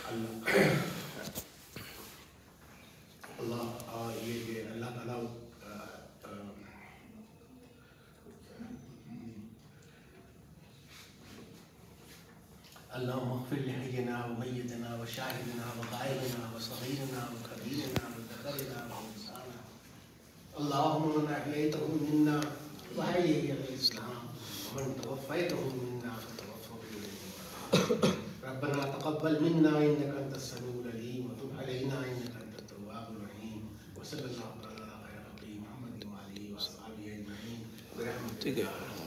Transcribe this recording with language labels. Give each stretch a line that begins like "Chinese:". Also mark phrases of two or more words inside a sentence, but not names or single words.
Urdu: یہ کہ اللہ تعالیٰ
Arabic: اللهم اغفر لحينا وميتنا وشاهدنا وغائبنا وصغيرنا وكبيرنا وذكرنا وأنثانا. اللهم من أحييته منا وأحيه على الإسلام ومن توفيته منا فتوفه بالإيمان. ربنا تقبل منا إنك أنت السميع العليم وتب علينا إنك أنت التواب الرحيم. وصلى الله على خير الخلق محمد وآله وأصحابه أجمعين.
Urdu: ٹھیک ہے.